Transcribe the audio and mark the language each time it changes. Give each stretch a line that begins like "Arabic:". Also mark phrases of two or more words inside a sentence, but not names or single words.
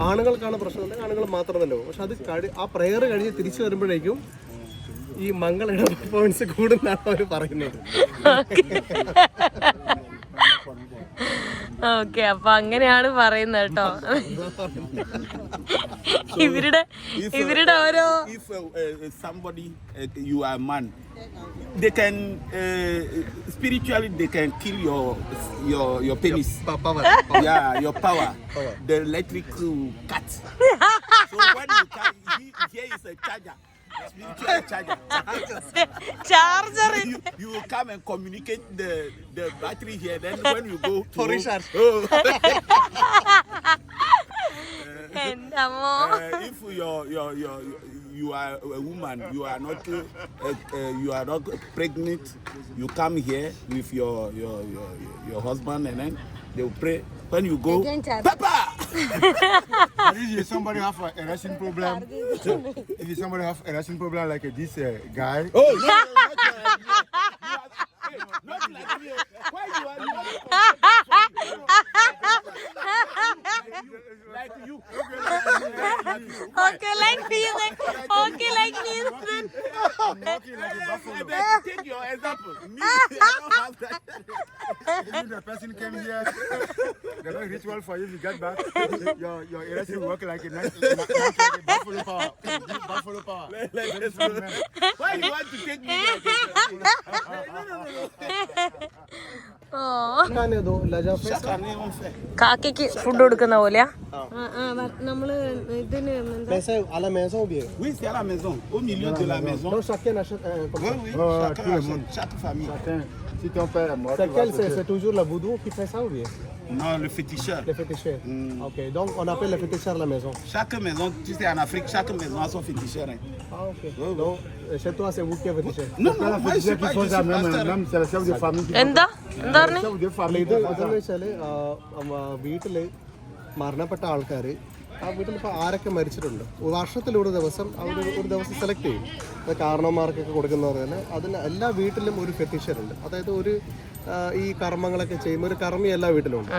Malayalam: ആണുങ്ങൾക്കാണ് പ്രശ്നം, ആണുങ്ങൾ മാത്രം തന്നെ പോകും. പക്ഷെ അത് ആ പ്രയർ കഴിഞ്ഞ് തിരിച്ചു വരുമ്പോഴേക്കും ഈ മംഗളയുടെ പെർഫോമൻസ് കൂടുന്നാണ് അവർ പറയുന്നത്. ഓക്കെ, അപ്പൊ അങ്ങനെയാണ് പറയുന്നത് കേട്ടോ. ഇവരുടെ ഓരോ
English: If somebody, you are a man, they can spiritually they can kill your penis. Power. Yeah, your power. The electric cut. So when you carry, here is a charger. Spiritual charger. ചാർജർ. You will come and communicate the battery here. Then when you go to For recharge.
Malayalam: എന്റെ അമ്മോ.
English: If you are a woman, you are not pregnant, you come here with your husband and then they will pray. When you go, Papa! If somebody have an erection problem, if somebody have erection problem like this guy, Oh, no, not like me. Why you are like you?
Malayalam: ഓക്കെ, ലൈക്ക് ചെയ്യുന്നത്. ഓക്കെ, ലൈക്ക് ചെയ്യുന്നത്.
English: Take your example. Me, I don't have that. if the person came here, they don't ritual for you to get back. Your erection work like a buffalo power. Buffalo power. Why you want to take me? ഓ,
French: Chaque année, on fait.
Malayalam: കാക്കയ്ക്ക് ഫുഡ് കൊടുക്കുന്ന പോലെയാ? നമ്മള് ഇതിന്
French: à la maison ou bien? Oui, c'est à la maison, au milieu de la maison. Donc chacun achète comme ça. Oui, tout chacun le achète, monde. chaque famille. Chacun, si ton père est mort, C'est tu vas quel? toucher. C'est toujours le vaudou qui fait ça ou bien? Non, le féticheur. Les féticheurs. Ok, donc on appelle les féticheurs à la maison. Chaque maison, tu sais, en Afrique, chaque maison a son féticheur. Hein. Ah ok. Donc chez toi c'est vous qui êtes féticheur. Non, Là, non, la moi je suis féticheur pas, qui je font ça, suis pasteur. même c'est le chef de famille qui
Malayalam: എന്താ പറഞ്ഞു?
French: chef de
Malayalam: അല്ല
French: famille
Malayalam: ഇത്
French: qui font
Malayalam: ഇതെന്ന്
French: ça.
Malayalam: വെച്ചാൽ വീട്ടിൽ മരണപ്പെട്ട ആൾക്കാർ ആ വീട്ടിൽ ഇപ്പോൾ ആരൊക്കെ മരിച്ചിട്ടുണ്ട് വർഷത്തിലൊരു ദിവസം അവർ ഒരു ദിവസം സെലക്ട് ചെയ്യും. അത് കാരണവന്മാർക്കൊക്കെ കൊടുക്കുന്ന പറഞ്ഞാൽ അതിന് എല്ലാ വീട്ടിലും ഒരു ഫെറ്റിഷറുണ്ട്. അതായത് ഒരു ഈ കർമ്മങ്ങളൊക്കെ ചെയ്യുമ്പോൾ ഒരു കർമ്മി എല്ലാ വീട്ടിലും ഉണ്ട്.